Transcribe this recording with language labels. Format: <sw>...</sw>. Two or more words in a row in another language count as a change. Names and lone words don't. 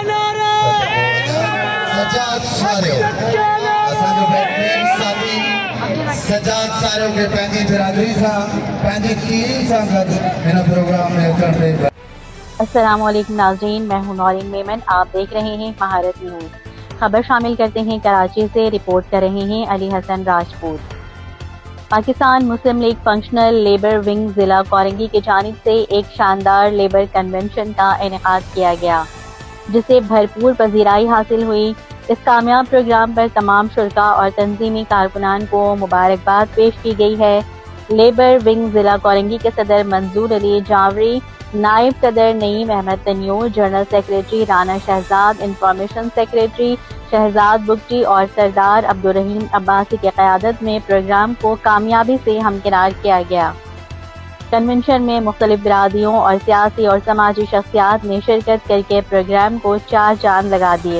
<sd>सजाद सारे सजाद सारे के पंहिंजी बिरादरी सां पंहिंजी कीरी सां गॾु हिन प्रोग्राम में अचण ते।</sd> <ar>السلام علیکم</ar> <ur>ناظرین, میں ہوں نورین میمن. آپ دیکھ رہے ہیں مہارت نیوز۔ خبر شامل کرتے ہیں کراچی سے. رپورٹ کر رہے ہیں علی حسن راجپوت۔ پاکستان مسلم لیگ فنکشنل لیبر ونگ ضلع کورنگی کی جانب سے ایک شاندار</ur> <en>labour convention</en> <ur>کا انعقاد کیا گیا، جسے بھرپور پذیرائی حاصل ہوئی. اس کامیاب پروگرام پر تمام شرکا اور تنظیمی کارکنان کو مبارکباد پیش کی گئی ہے. لیبر ونگ ضلع کورنگی کے صدر منظور علی جاوری، نائب صدر نعیم احمد تنیور,</ur> <en>general secretary</en> <ur>رانا شہزاد,</ur> <en>information secretary</en> <ur>شہزاد بگٹی اور سردار عبدالرحیم عباسی کی قیادت میں پروگرام کو کامیابی سے ہمکنار کیا گیا. کنونشن میں مختلف برادریوں اور سیاسی اور سماجی شخصیات نے شرکت کرکے پروگرام کو چار چاند لگا دیے.</ur>